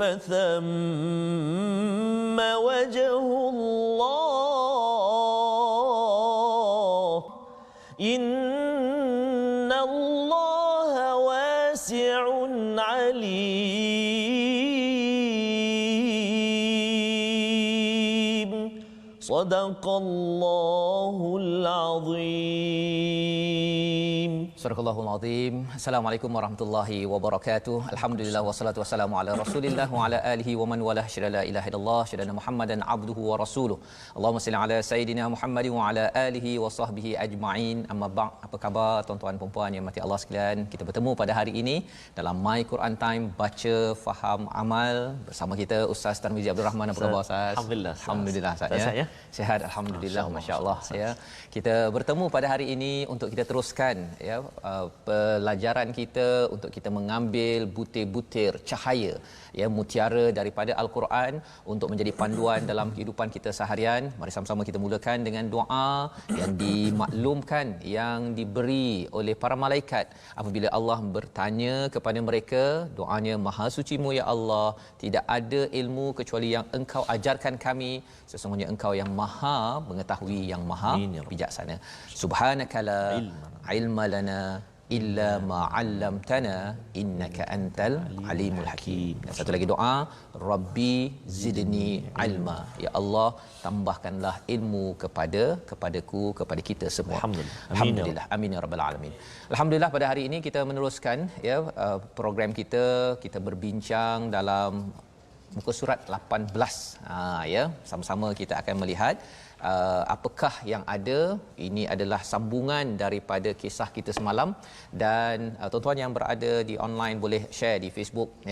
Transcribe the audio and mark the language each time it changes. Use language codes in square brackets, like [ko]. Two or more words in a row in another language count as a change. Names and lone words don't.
[ar] فثم وجه الله إن الله واسع عليم صدق الله العظيم. سورة العظيم. السلام عليكم ورحمة الله وبركاته. الحمد لله والصلاة والسلام على رسول الله وعلى آله ومن والاه. أشهد أن لا إله إلا الله أشهد أن محمدا عبده ورسوله. اللهم صل على سيدنا محمد وعلى آله وصحبه أجمعين. أما بعد. [ms] Apa khabar tuan-tuan dan puan yang mati Allah sekalian? Kita bertemu pada hari ini dalam My Quran Time, baca, faham, amal bersama kita Ustaz Tarmizi Abdul Rahman. Apa khabar Ustaz? Alhamdulillah. Alhamdulillah Ustaz ya. Sihat alhamdulillah, masya-Allah ya. Kita bertemu pada hari ini untuk kita teruskan ya pelajaran kita, untuk kita mengambil butir-butir cahaya ya, mutiara daripada Al-Quran untuk menjadi panduan dalam kehidupan kita seharian. Mari sama-sama kita mulakan dengan doa yang dimaklumkan, yang diberi oleh para malaikat apabila Allah bertanya kepada mereka. Doanya, Maha Sucimu ya Allah, tidak ada ilmu kecuali yang Engkau ajarkan kami, sesungguhnya Engkau yang Maha mengetahui, yang Maha bijaksana. [ar] سبحانك لا علم لنا إلا ما علمتنا إنك أنت العليم الحكيم. [ms] Dan satu lagi doa, [ar] رب زدني علما. [ms] Ya Allah, tambahkanlah ilmu kepadaku, kepada kita semua. [ar] الحمد لله. آمين يا رب العالمين. [ms] Alhamdulillah, pada hari ini kita meneruskan ya program kita berbincang dalam muka surat 18. Ya, sama-sama kita akan melihat apakah yang ada. Ini adalah sambungan daripada kisah kita semalam, dan tuan-tuan yang berada di online boleh share di Facebook ya.